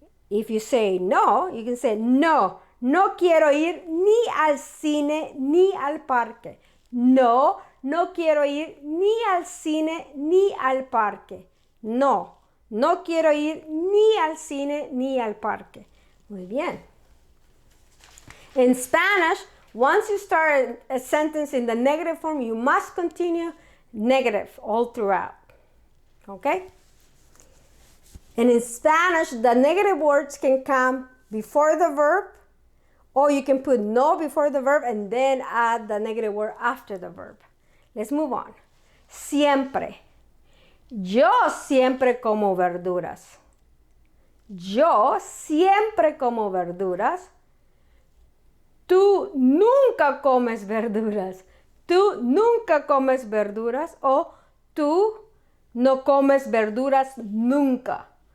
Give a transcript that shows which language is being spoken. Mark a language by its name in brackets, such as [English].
[English] If you say no, you can say [Spanish] no, no quiero ir ni al cine ni al parque. No, no quiero ir ni al cine ni al parque. No, no quiero ir ni al cine ni al parque. Muy bien. [English] In Spanish, once you start a sentence in the negative form, you must continue negative all throughout. Okay? And in Spanish, the negative words can come before the verb, or you can put no before the verb and then add the negative word after the verb. Let's move on. Siempre. [Spanish] Yo siempre como verduras. Yo siempre como verduras. Tú nunca comes verduras. Tú nunca comes verduras. O tú no comes verduras nunca.